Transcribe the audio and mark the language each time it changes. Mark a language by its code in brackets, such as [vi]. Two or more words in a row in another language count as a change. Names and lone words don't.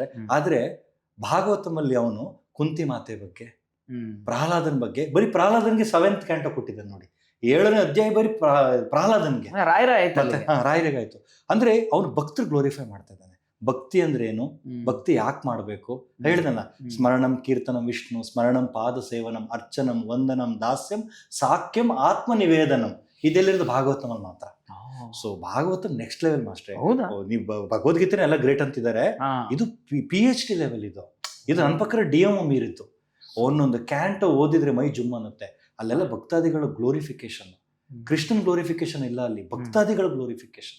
[kn] ಆದ್ರೆ ಭಾಗವತಮಲ್ಲಿ ಅವನು ಕುಂತಿ ಮಾತೆ ಬಗ್ಗೆ, ಪ್ರಹ್ಲಾದನ್ ಬಗ್ಗೆ, ಬರೀ ಪ್ರಹ್ಲಾದನ್ಗೆ [en] 7th canto [kn] ಕೊಟ್ಟಿದ್ದಾನೆ ನೋಡಿ, 7ನೇ ಅಧ್ಯಾಯ ಬರೀ ಪ್ರಹ್ಲಾದನ್ಗೆ, ರಾಯರಿಗಾಯ್ತು. ಅಂದ್ರೆ ಅವನು ಭಕ್ತರು ಗ್ಲೋರಿಫೈ ಮಾಡ್ತಾ ಇದ್ದಾನೆ. ಭಕ್ತಿ ಅಂದ್ರೆ ಏನು, ಭಕ್ತಿ ಯಾಕೆ ಮಾಡಬೇಕು ಹೇಳಿದಲ್ಲ, [sa] ಸ್ಮರಣಂ ಕೀರ್ತನಂ ವಿಷ್ಣು, ಸ್ಮರಣಂ ಪಾದ ಸೇವನಂ, ಅರ್ಚನಂ ವಂದನಂ ದಾಸ್ಯಂ ಸಾಕ್ಯಂ ಆತ್ಮ ನಿವೇದನಂ, [kn] ಇದೆಲ್ಲಿರೋದು ಭಾಗವತಮಲ್ಲಿ ಮಾತ್ರ. ಸೊ ಭಾಗವತ [en] next level [kn] ಮಾಸ್ಟ್ರೆ. ನೀವು ಭಗವದ್ಗೀತೆ ಎಲ್ಲ ಗ್ರೇಟ್ ಅಂತಿದ್ದಾರೆ, ಇದು [en] PhD level. [kn] ಇದು ನನ್ನ ಪ್ರಕಾರ DMO ಮೀರಿತ್ತು. ಒಂದೊಂದು ಕ್ಯಾಂಟೋ ಓದಿದ್ರೆ ಮೈ ಜುಮ್ ಅನ್ನುತ್ತೆ. ಅಲ್ಲೆಲ್ಲ ಭಕ್ತಾದಿಗಳ ಗ್ಲೋರಿಫಿಕೇಶನ್, ಕೃಷ್ಣನ್ ಗ್ಲೋರಿಫಿಕೇಶನ್ ಇಲ್ಲ, ಅಲ್ಲಿ ಭಕ್ತಾದಿಗಳ ಗ್ಲೋರಿಫಿಕೇಶನ್.